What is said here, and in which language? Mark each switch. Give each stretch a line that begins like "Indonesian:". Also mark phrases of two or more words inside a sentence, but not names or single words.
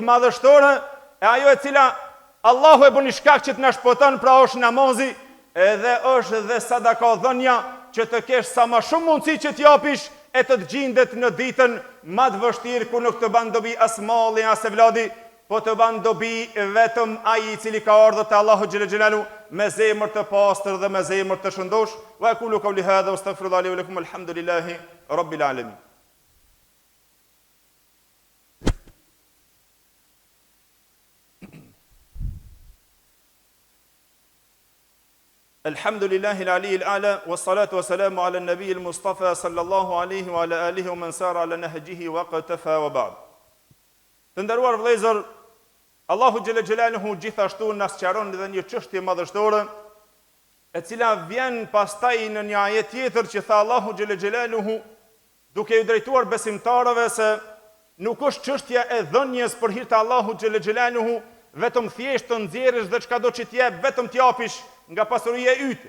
Albanian: madhështore, e ajo e cila Allahu e bën shkak që të na shpëton, pra është namazi, edhe është dhe sadaka dhënia, që të kesh sa më shumë mundësi që t'japish e të gjendet në ditën më të vështirë ku nuk të ban dobi as malli as evladi, po të ban dobi vetëm ai i cili ka ardhur te Allahu
Arabic: جل جلاله
Albanian: me zemër të pastër dhe me zemër të shëndosh.
Arabic: وأقول قولي هذا وأستغفر الله لي ولكم، الحمد لله رب العالمين. الحمد لله العلي الأعلى والصلاة والسلام على النبي المصطفى صلى الله عليه وعلى آله ومن سار على نهجه واقتفى وبعد.
Albanian: Të nderuar vëllezër, Allahu
Arabic: جل جلاله
Albanian: gjithashtu na sqaron edhe një çështje madhështore, e cila vjen pastaj në një ajet tjetër që tha Allahu
Arabic: جل جلاله
Albanian: duke i drejtuar besimtarëve se nuk është çështja e dhënjes për hir të Allahut
Arabic: جل جلاله,
Albanian: vetëm thjesht të nxjerrësh dhe çka do që t'jep vetëm t'japish nga pasuria e yte.